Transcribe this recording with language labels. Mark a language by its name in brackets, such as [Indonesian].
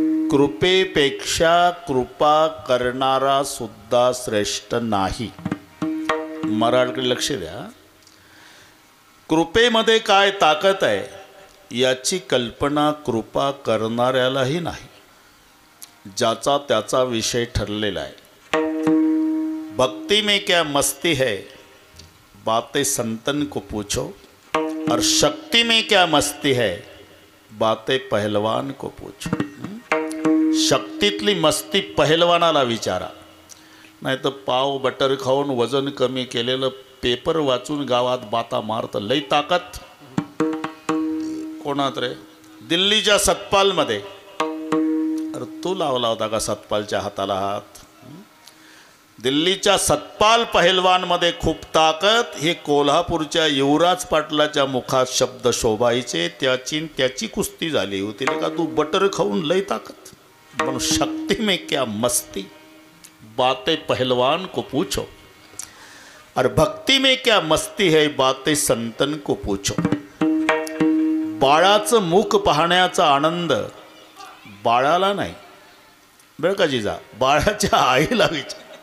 [Marathi] कृपेपेक्षा कृपा करणारा सुद्धा श्रेष्ठ नाही. मराठीकडे लक्ष द्या. कृपेमध्ये काय ताकद आहे याची कल्पना कृपा करणाऱ्यालाही नाही. ज्याचा त्याचा विषय ठरलेला आहे. [Hindi] भक्ति में क्या मस्ती है बातें संतन को पूछो, और शक्ति में क्या मस्ती है बातें पहलवान को पूछो. [Marathi] शक्तीतली मस्ती पहलवानाला विचारा. नाही तर पाव बटर खाऊन वजन कमी केलेलं पेपर वाचून गावात बाता मारत लई ताकद कोणात रे. दिल्लीच्या सतपालमध्ये, अरे तू लावला होता का सतपालच्या हाताला हात? दिल्लीच्या सतपाल पहलवानमध्ये खूप ताकद. हे कोल्हापूरच्या युवराज पाटलाच्या मुखात शब्द शोभायचे. त्याची कुस्ती झाली होती का तू बटर खाऊन लई ताकद. म्हणून [Hindi] शक्ती में क्या मस्ती बातें पहलवान को पूछो, और भक्ति में क्या मस्ती है बातें संतन को पूछो. [Marathi] बाळाचं मुख पाहण्याचा आनंद बाळाला नाही बरं का जिजा, बाळाच्या आईला विचार.